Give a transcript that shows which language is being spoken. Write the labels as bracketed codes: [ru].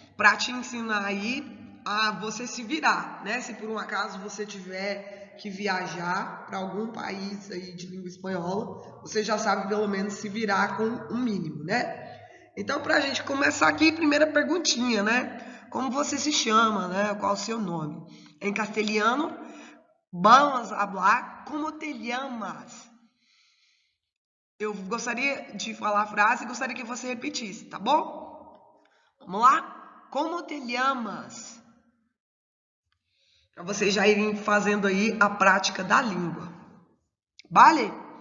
[pt] Para te ensinar aí a você se virar, né? Se por um acaso você tiver que viajar para algum país aí de língua espanhola, você já sabe pelo menos se virar com um mínimo, né? Então, para a gente começar aqui, primeira perguntinha, né? Como você se chama, né? Qual o seu nome? Em castelhano, vamos hablar [es] como te llamas. [pt] Eu gostaria de falar a frase e gostaria que você repetisse, tá bom? Vamos lá? [es] Como te llamas? [pt] Para vocês já irem fazendo aí a prática da língua. [es] Vale?